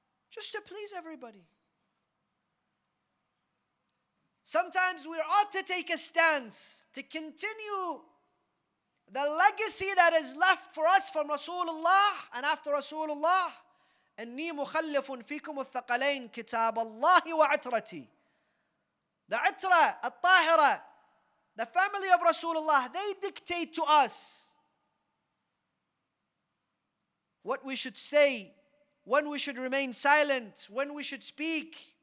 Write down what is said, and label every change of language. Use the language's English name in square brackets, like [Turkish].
[English] just to please everybody. Sometimes we ought to take a stance to continue the legacy that is left for us from Rasulullah and after Rasulullah. [Arabic] إني مخلف فيكم الثقلين كتاب الله وعترتي. [English] The itra, al-tahira, the family of Rasulullah, they dictate to us what we should say, when we should remain silent, when we should speak.